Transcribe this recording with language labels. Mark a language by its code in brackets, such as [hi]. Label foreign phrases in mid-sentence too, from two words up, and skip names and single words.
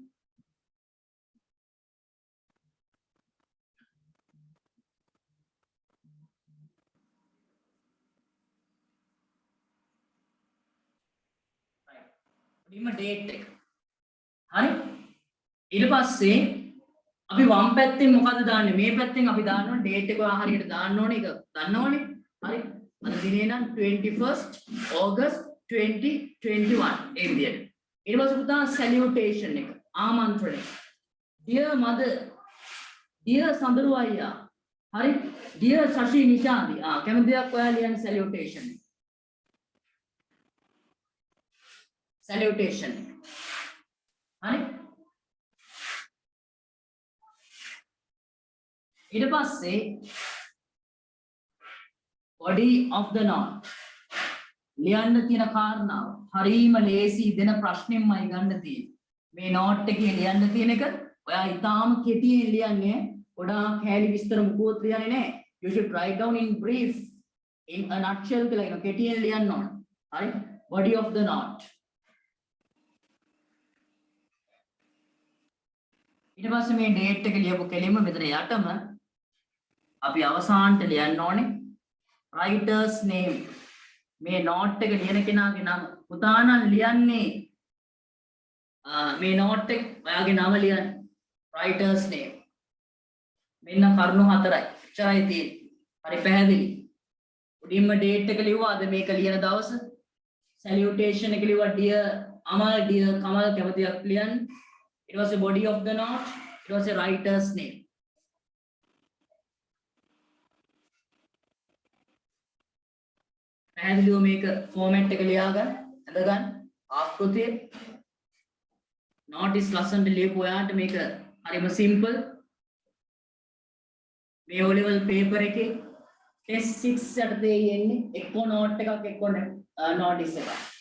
[si] උඩින්ම ඩේට් එක හරි ඊට පස්සේ අපි වම් පැත්තෙන් මොකද දාන්නේ මේ පැත්තෙන් අපි දාන්න ඕනේ ඩේට් එක හරියට දාන්න ඕනේ ඒක දන්නවනේ හරි අද දිනේ නම් 21st August 2021 ඒ විදියට ඊට පස්සේ පුතා salutation එක ආමන්ත්‍රණය [en] dear mother [si] dear සඳරු අයියා හරි dear ශෂි නිශාන්ති කැමති දෙයක් ඔයා ලියන්න salutation salutation හරි ඊට පස්සේ [en] body of the note [si] ලියන්න තියෙන කාරණාව හරීම ලේසි දෙන ප්‍රශ්නෙම්මයි ගන්න තියෙන්නේ මේ note එකේ ලියන්න තියෙන එක ඔයා ඊටාම කෙටියෙන් ලියන්නේ ගොඩාක් හැලි විස්තර මුකුත් ලියන්නේ නැහැ [en] you should write down in brief in a nutshell [si] කියලා කියන කෙටියෙන් ලියන්න ඕන හරි [en] body of the note [si] ඊට පස්සේ මේ date එක ලියපු කෙලින්ම මෙතන යටම අපි අවසානට ලියන්න ඕනේ [en] writer's name. [si] මේ note එක ලියන කෙනාගේ නම. පුතා නම් ලියන්නේ මේ note එක ඔයාගේ නම ලියන්න. [en] writer's name. [si] මෙන්න කරුණු හතරයි. එච්චරයි තියෙන්නේ. හරි පැහැදිලි. උඩින්ම date එක ලිව්වා අද මේක ලියන දවස. salutation එක ලිව්වා dear Amal, dear Kamal කැමතියක් ලියන්න. [en] It was a body of the note. It was a writer's name. [si] පැහැදිලිව මේක format එක ලියාගන්න. අඳගන්න. ආකෘතිය. notice ලස්සනට ලියපු ඔයාට මේක හරිම simple. මේ [en] O level paper [si] එකේ test 6 යටතේ යන්නේ එක්ක note එකක් එක්ක notice එකක්.